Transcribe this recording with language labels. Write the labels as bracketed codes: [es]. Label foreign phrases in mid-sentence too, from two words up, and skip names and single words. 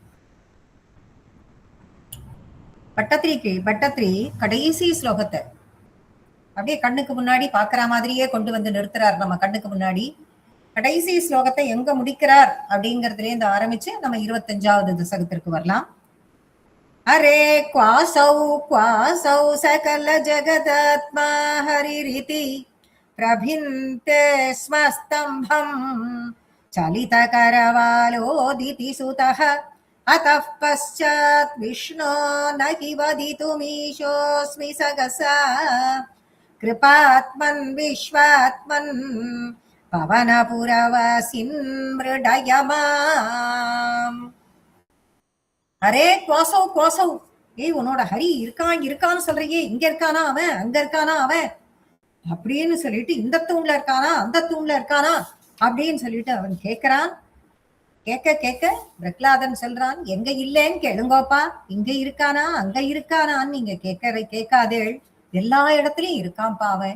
[ta] பட்டத்திரி கடைசி ஸ்லோகத்தை அப்படியே கண்ணுக்கு முன்னாடி பாக்குற மாதிரியே கொண்டு வந்து நிறுத்துறார். நம்ம கண்ணுக்கு முன்னாடி கடைசி ஸ்லோகத்தை எங்க முடிக்கிறார் அப்படிங்கறதுல இருந்து ஆரம்பிச்சு நம்ம 25வது தசகத்திற்கு வரலாம். [sa] अरे क्वासौ सकल जगदात्मा हरिरिति प्रभिन्ते स्म स्तम्भम् चलितकरवालोदिति सुतः अतः पश्चात् विष्णो न हि वदितुमीशोऽस्मि सगसा कृपात्मन् विश्वात्मन् पवनपुरवासिन् मृडयमाम्। अरे क्वासौ [ta] ஏய் உன்னோட ஹரி இருக்கான்னு சொல்றியே, இங்க இருக்கானா அவன், அங்க இருக்கானா அவன் அப்படின்னு சொல்லிட்டு இந்த தூண்ல இருக்கானா அந்த தூண்ல இருக்கானா அப்படின்னு சொல்லிட்டு அவன் கேட்கிறான். கேட்க பிரஹ்லாதன் சொல்றான், எங்க இல்லைன்னு கேளுங்கோப்பா, இங்க இருக்கானா அங்க இருக்கானான்னு நீங்க கேட்காதேள், எல்லா இடத்துலயும் இருக்கான்பா அவன்.